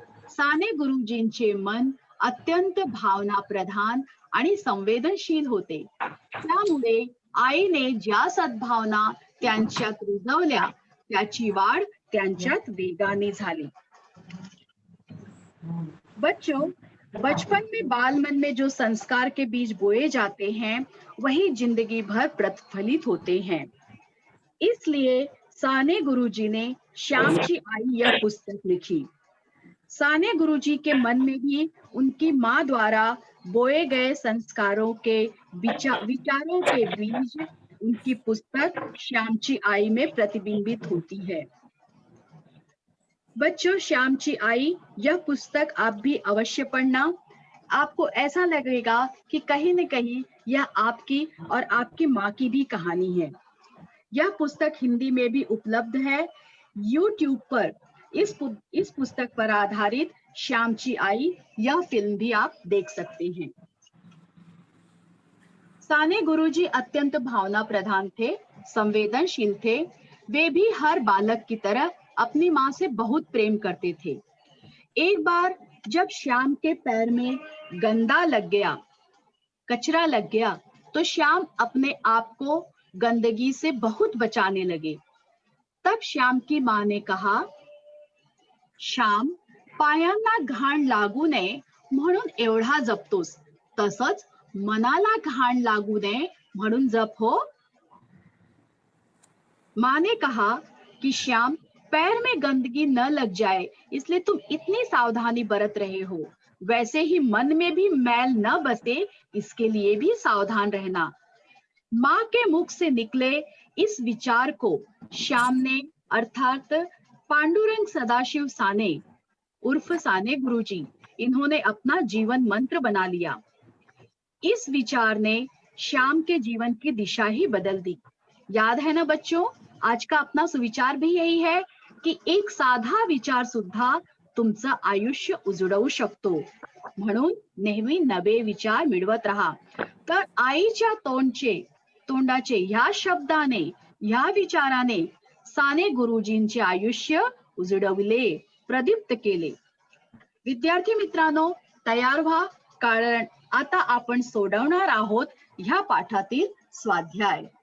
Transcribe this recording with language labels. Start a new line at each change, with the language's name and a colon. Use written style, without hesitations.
Marathi: साने गुरुजींचे मन अत्यंत भावना प्रधान आणि संवेदनशील होते. त्यामुळे आईने ज्या सद्भावना त्यांच्यात रुजवल्या त्याची वाढ त्यांच्यात वेगाने झाली.
Hindi: बच्चों, बचपन में बाल मन में जो संस्कार के बीज बोए जाते हैं वही जिंदगी भर प्रतिफलित होते हैं. इसलिए साने गुरुजी ने श्यामची आई यह पुस्तक लिखी. साने गुरुजी के मन में भी उनकी माँ द्वारा बोए गए संस्कारों के विचारों के बीज उनकी पुस्तक श्यामची आई में प्रतिबिंबित होती है. बच्चों, श्यामची आई यह पुस्तक आप भी अवश्य पढ़ना. आपको ऐसा लगेगा कि कहीं न कहीं यह आपकी और आपकी माँ की भी कहानी है. यह पुस्तक हिंदी में भी उपलब्ध है. YouTube पर इस पुस्तक पर आधारित श्यामची आई यह फिल्म भी आप देख सकते हैं. साने गुरुजी अत्यंत भावना प्रधान थे, संवेदनशील थे. वे भी हर बालक की तरह अपनी माँ से बहुत प्रेम करते थे. एक बार जब श्याम के पैर में गंदा लग गया, कचरा लग गया, तो श्याम अपने आप को गंदगी से बहुत बचाने लगे. तब श्याम की माँ ने कहा,
Marathi: श्याम, पायांना घाण लागू नये म्हणून एवढा जपतोस, तसंच मनाला घाण लागू नये म्हणून जप हो.
Hindi: माँ ने कहा कि श्याम, पैर में गंदगी न लग जाए इसलिए तुम इतनी सावधानी बरत रहे हो, वैसे ही मन में भी मैल न बसे इसके लिए भी सावधान रहना. माँ के मुख से निकले इस विचार को श्याम ने अर्थात पांडुरंग सदाशिव साने उर्फ साने गुरुजी, इन्होंने अपना जीवन मंत्र बना लिया. इस विचार ने श्याम के जीवन की दिशा ही बदल दी. याद है ना बच्चों, आज का अपना सुविचार भी यही है की
Marathi: एक साधा विचार सुद्धा तुमचं आयुष्य उजळवू शकतो. म्हणून नेहमी नवे विचार मिळवत राहा. तर आईच्या तोंडाचे ह्या शब्दाने, ह्या विचाराने साने गुरुजींचे आयुष्य उजळवले, प्रदीप्त केले. विद्यार्थी मित्रांनो, तयार व्हा, कारण आता आपण सोडवणार आहोत ह्या पाठातील स्वाध्याय.